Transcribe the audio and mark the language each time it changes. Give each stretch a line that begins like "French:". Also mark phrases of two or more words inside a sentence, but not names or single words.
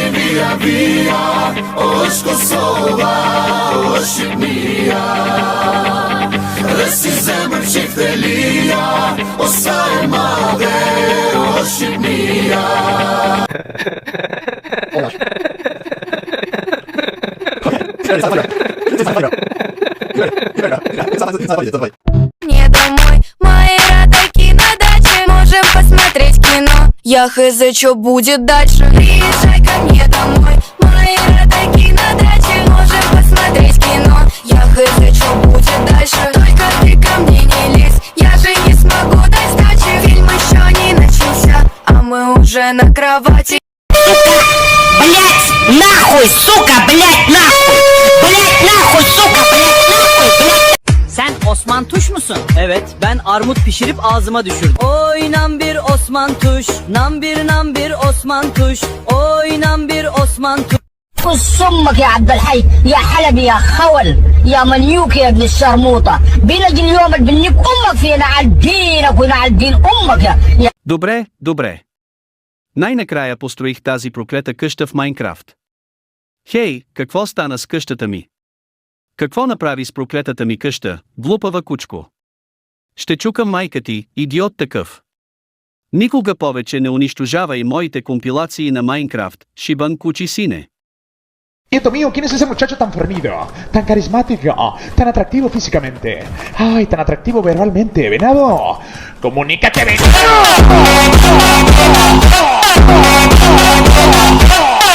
Albanian: via via, osh Kosova, osh Shqipnia. Dhe si zemër që këthelia, o sa e madhe, o Shqipnia.
Russian: Не домой, мои родаки на даче. Можем посмотреть кино. Я хз, что будет дальше. Приезжай ко мне домой, мои родаки на даче. Можем посмотреть кино. Я хз, что будет дальше. Только ты ко мне не лезь, я же не смогу дать сдачи. Фильм еще не начался, а мы уже на kravati. Блять, нахуй, сука, блять, нахуй. Блять, нахуй, сука, блять, nahуy, блять.
Turkish: Sen Osman Tuş musun? Evet, ben armut pişirip ağzıma düşürdüm. Oynan bir Osman Tuş, nam bir Osman Tuş. Oynan bir Osman Tuş.
Arabic: فص امك يا عبد الحي يا حلبي يا خول يا منيوك يا ابن الشرموطه بنجي اليوم بنيك امك في نعل دينك ونعل دين امك يا
Bulgarian: Добре, добре. Най-накрая построих тази проклета къща в Майнкрафт. Хей, какво стана с къщата ми? Какво направи с проклетата ми къща, глупава кучко? Ще чукам майка ти, идиот такъв. Никога повече не унищожавай моите компилации на Майнкрафт, шибан кучи сине.
Spanish: Nieto mío, ¿quién es ese muchacho tan fornido, tan carismático, tan atractivo físicamente? ¡Ay, tan atractivo verbalmente, venado! ¡Comunícate, venado!